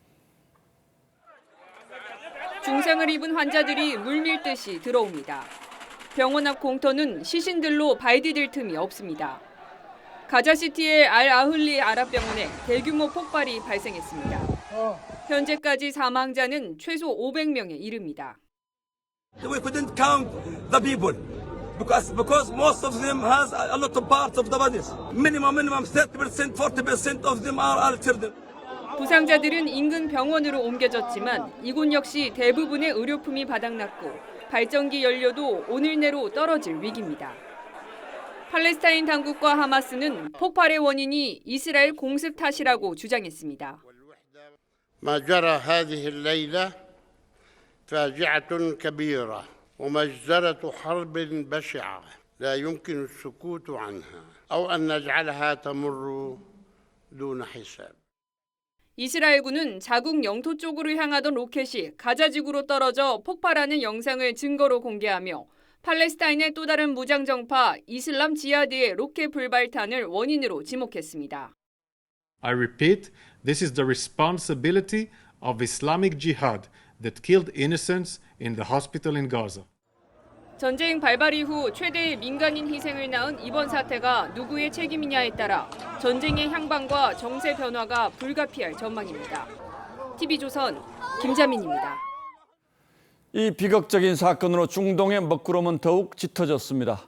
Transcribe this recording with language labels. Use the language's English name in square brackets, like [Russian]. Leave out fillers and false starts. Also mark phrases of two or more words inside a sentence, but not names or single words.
[Korean] 중상을 입은 환자들이 물밀듯이 들어옵니다. 병원 앞 공터는 시신들로 발디딜 틈이 없습니다. 가자시티의 알-아흘리 아랍병원에 대규모 폭발이 발생했습니다. 현재까지 사망자는 최소 500명에 이릅니다. [English] We couldn't count the people because most of them has a lot of parts of the bodies. Minimum 30%, 40% of them are children. [Korean] 부상자들은 인근 병원으로 옮겨졌지만 이곳 역시 대부분의 의료품이 바닥났고 발전기 연료도 오늘 내로 떨어질 위기입니다. 팔레스타인 당국과 하마스는 폭발의 원인이 이스라엘 공습 탓이라고 주장했습니다. [Arabic] ما جرى هذه الليلة فاجعة كبيرة ومجزرة حرب بشعة لا يمكن السكوت عنها أو أن نجعلها تمر دون حساب. [Korean] 이스라엘군은 자국 영토 쪽으로 향하던 로켓이 가자 지구로 떨어져 폭발하는 영상을 증거로 공개하며 팔레스타인의 또 다른 무장 정파 이슬람 지하드의 로켓 불발탄을 원인으로 지목했습니다. [English] I repeat, this is the responsibility of Islamic Jihad that killed innocents in the hospital in Gaza. [Korean] 전쟁 발발 이후 최대의 민간인 희생을 낳은 이번 사태가 누구의 책임이냐에 따라 전쟁의 향방과 정세 변화가 불가피할 전망입니다. TV조선 김자민입니다. 이 비극적인 사건으로 중동의 먹구름은 더욱 짙어졌습니다.